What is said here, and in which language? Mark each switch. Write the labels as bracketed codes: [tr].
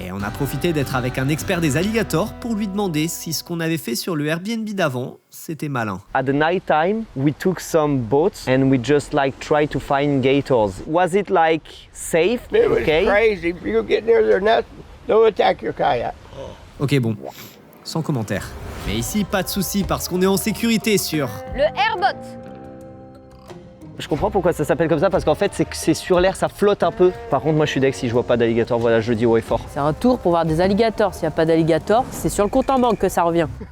[fr] Et on a profité d'être avec un expert des alligators pour lui demander si ce qu'on avait fait sur le Airbnb d'avant, c'était malin. [en] At the night time, we took some boats and we just like tried to find gators. Was it like safe? It was crazy. If you get near their nest, they'll attack your kayak. [fr] Ok, bon. Sans commentaire. Mais ici, pas de souci parce qu'on est en sécurité sur... Le airbot. Je comprends pourquoi ça s'appelle comme ça, parce qu'en fait, c'est sur l'air, ça flotte un peu. Par contre, moi, je suis deck si je vois pas d'alligator. Voilà, je le dis haut et fort. C'est un tour pour voir des alligators. S'il n'y a pas d'alligators, c'est sur le compte en banque que ça revient.